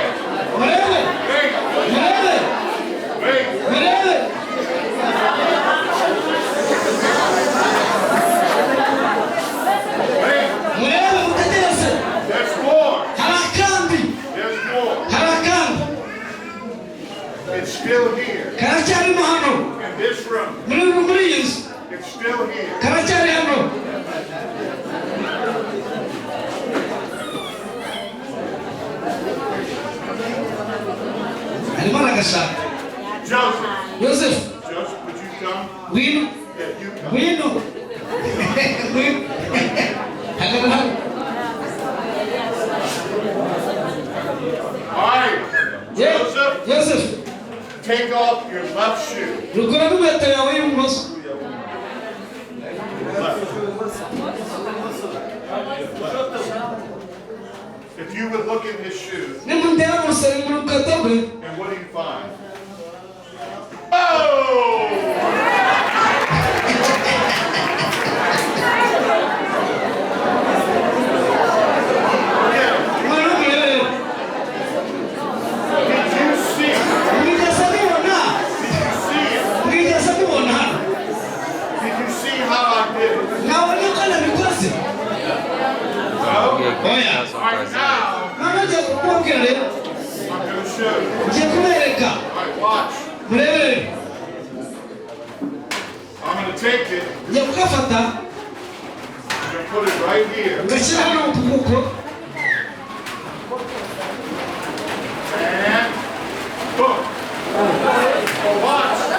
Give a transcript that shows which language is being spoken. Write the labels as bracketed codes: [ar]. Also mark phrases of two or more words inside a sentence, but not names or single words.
[rw] murebe [en] Wait! [rw] murebe [en] Wait! [rw] murebe [en] Wait! [rw] murebe mutegereze [en] There's more! [rw] hari akandi [en] There's more! [rw] hari akandi [en] It's still here. [rw] karacyarimo hano [en] In this room. [rw] muri iyi nzu [en] It's still here. [rw] karacyari hano arimo aragashaka [en] Joseph. [rw] yosefu [en] Joseph, would you come? [rw] ngwino [en] Yeah, you come. [rw] ngwino ngwino hagarara hano [en] All right. Joseph, [rw] yosefu [en] take off your left shoe. [rw] rukura n'inkweto yawe y'ibumoso [en] If you would look in his shoes, [rw] nimundeba mu rukweto rwe [en] and what do you find? Oh! Yeah. [rw] mwana w'umurebe [en] Did you see? [rw] mwigeze mubona [en] Did you see it? [rw] mwigeze mubona hano [en] Did you see how I did it? [rw] nabonye ko nabikoze [en] No? [rw] oya [en] All right, now [rw] none ngiye kukubwira rero [en] I'm going to show you. [rw] ngiye kubereka [en] All right, watch. [rw] murebere [en] I'm going to take it [rw] ngiye kugafata [en] and put it right here. [rw] ngashyira hano mu kuboko [en] And boom. Watch.